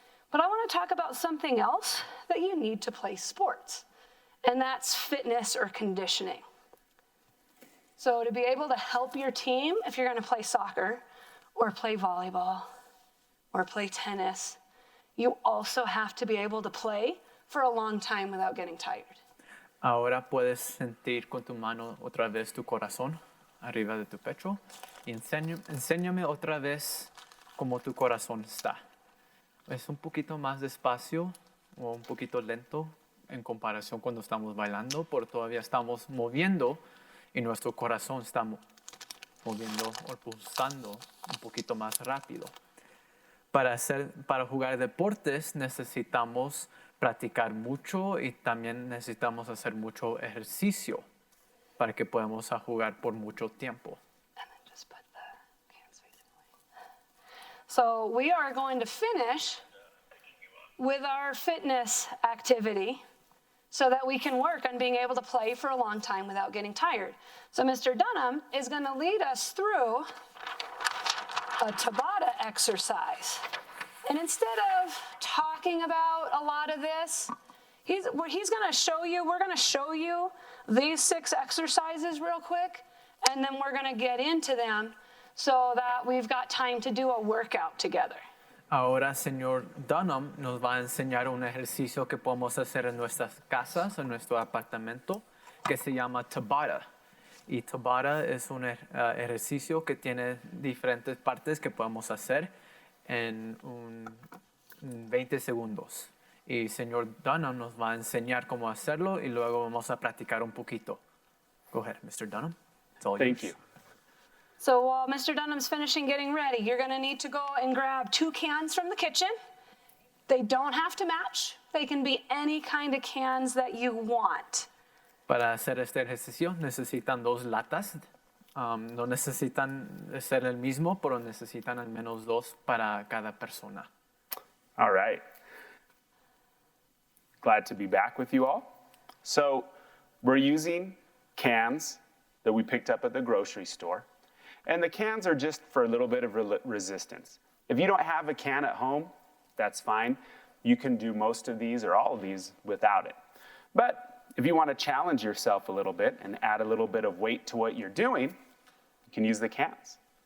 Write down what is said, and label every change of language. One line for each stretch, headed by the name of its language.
English: But I want to talk about something else that you need to play sports, and that's fitness or conditioning. So to be able to help your team, if you're going to play soccer or play volleyball or play tennis, you also have to be able to play for a long time without getting tired.
Spanish: Ahora puedes sentir con tu mano otra vez tu corazón arriba de tu pecho y enséñame otra vez cómo tu corazón está. Es un poquito más despacio o un poquito lento en comparación cuando estamos bailando, pero todavía estamos moviendo y nuestro corazón está moviendo o pulsando un poquito más rápido. Para jugar deportes necesitamos practicar mucho y también necesitamos hacer mucho ejercicio para que podamos jugar por mucho tiempo.
English: And then just put the hands facing away. So we are going to finish with our fitness activity so that we can work on being able to play for a long time without getting tired. So Mr. Dunham is going to lead us through a Tabata exercise. And instead of talking about a lot of this, he's going to show you, we're going to show you these 6 exercises real quick, and then we're going to get into them so that we've got time to do a workout together.
Spanish: Ahora, señor Dunham nos va a enseñar un ejercicio que podemos hacer en nuestras casas, en nuestro apartamento, que se llama Tabata. Y Tabata es un ejercicio que tiene diferentes partes que podemos hacer en 20 segundos. Y señor Dunham nos va a enseñar cómo hacerlo y luego vamos a practicar un poquito.
English: Go ahead, Mr. Dunham. It's all Thank yours. you. So while Mr. Dunham's finishing getting ready, you're gonna need to go and grab 2 cans from the kitchen. They don't have to match. They can be any kind of cans that you want.
Spanish: Para hacer este ejercicio necesitan 2 latas. No necesitan ser el mismo, pero necesitan al menos 2 para cada persona.
English: All right. Glad to be back with you all. So we're using cans that we picked up at the grocery store. And the cans are just for a little bit of resistance. If you don't have a can at home, that's fine. You can do most of these or all of these without it. But if you want to challenge yourself a little bit and add a little bit of weight to what you're doing, you can use the cans.